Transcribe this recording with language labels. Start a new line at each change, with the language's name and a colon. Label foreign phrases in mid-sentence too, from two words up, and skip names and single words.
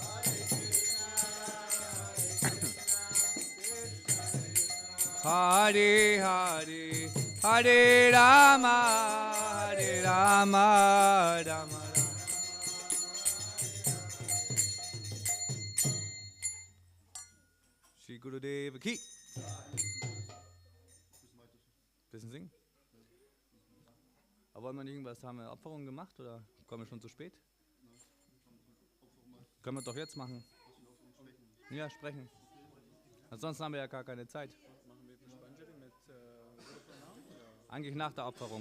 Sanskrit: Hare Hare, Hare Rama, Rama Rama.
Hindi: Shri Gurudev Ki.
German: Bisschen singen? Aber wollen wir nicht irgendwas, haben wir Opferungen gemacht oder kommen wir schon zu spät? Können wir doch jetzt machen. Ja, sprechen. Ansonsten haben wir ja gar keine Zeit. Eigentlich nach der Opferung.